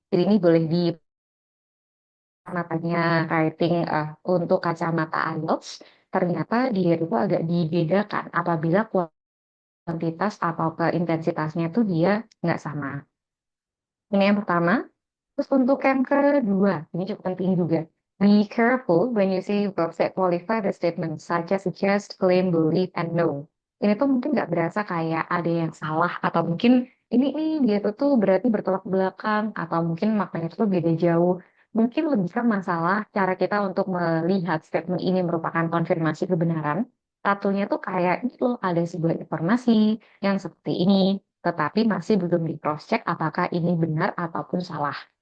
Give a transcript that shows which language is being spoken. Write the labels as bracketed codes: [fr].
[id] Jadi ini boleh di matanya rating untuk kacamata IELTS, ternyata dia itu agak dibedakan apabila kuantitas atau ke intensitasnya tuh dia nggak sama. Ini yang pertama. Terus untuk yang kedua, ini cukup penting juga. [en] Be careful when you say verbs that qualify the statement, such as suggest, claim, believe, and know. [id] Ini tuh mungkin nggak berasa kayak ada yang salah, atau mungkin ini nih dia tuh berarti bertolak belakang, atau mungkin maknanya itu beda jauh. Mungkin lebih ke masalah cara kita untuk melihat statement ini merupakan konfirmasi kebenaran, Satunya tuh kayak ini loh, ada sebuah informasi yang seperti ini, tetapi masih belum di cross check apakah ini benar ataupun salah.